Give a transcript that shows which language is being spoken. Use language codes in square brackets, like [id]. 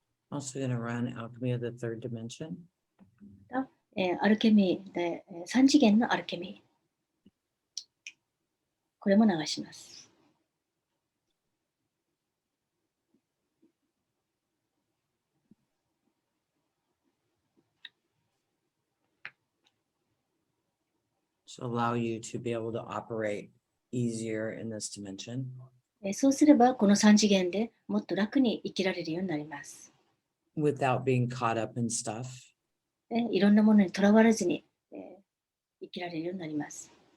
[en] Also going to run Alchemy of the Third Dimension. [ja] アルケミーで、3次元のアルケミー。これも流します。 [en] So allow you to be able to operate easier in this dimension. [ja] そうすれば、この3次元でもっと楽に生きられるようになります。 [en] Without being caught up in stuff. [ja] いろんなものにとらわれずに、生きられるようになります。